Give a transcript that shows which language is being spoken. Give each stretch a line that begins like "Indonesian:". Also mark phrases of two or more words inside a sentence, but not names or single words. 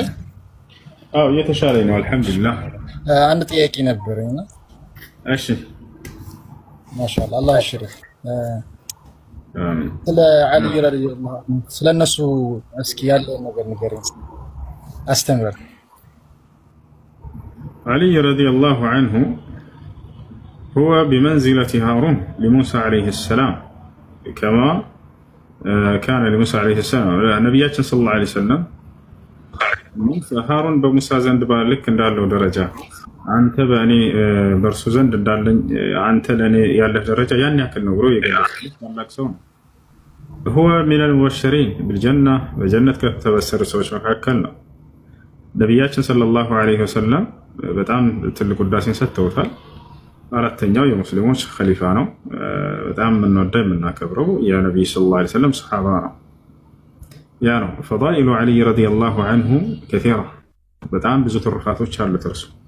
Amharic: አዎ የተሻለ ነው አልহামዱሊላህ። አንድ ጥያቄ ነበረኝ። እሺ ማሻአላህ አላህ ይሽርህ። ስለ አሊ
Arabic: رضي الله عنه
Amharic: ስለነሱ እስኪ ያለው ነገር ንገረኝ አስተምር።
Arabic: علي رضي الله عنه هو بمنزلة هارون لموسى عليه السلام كما كان لموسى عليه السلام. نبياتنا صلى الله عليه وسلم
Amharic: ሃሩን በሙሳ ዘንድ ልክ እንዳለው ደረጃ አንተ በእኔ በእርሱ ዘንድ እንዳለኝ አንተ ለእኔ ያለህ ደረጃ ያን ያክል ነው ብሎ የገለጸ ታላቅ ሰው ነው።
Arabic: هو من المبشرين بالجنة
Amharic: በጀነት ከተበሰሩ ሰዎች መካከል ነው። ነብያችን
Arabic: صلى الله عليه وسلم
Amharic: በጣም ትልቅ ውዳሴን ሰጥተውታል። አራተኛው የሙስሊሞች ኸሊፋ ነው። በጣም የምንወደው የምናከብረው የነብዩ
Arabic: صلى الله عليه وسلم
Amharic: ሱሐባ ነው። ያ ነው
Arabic: فضائل علي رضي الله عنه
Amharic: ከሲራ በጣም ብዙ ትሩፋቶች አሉት እርሱ።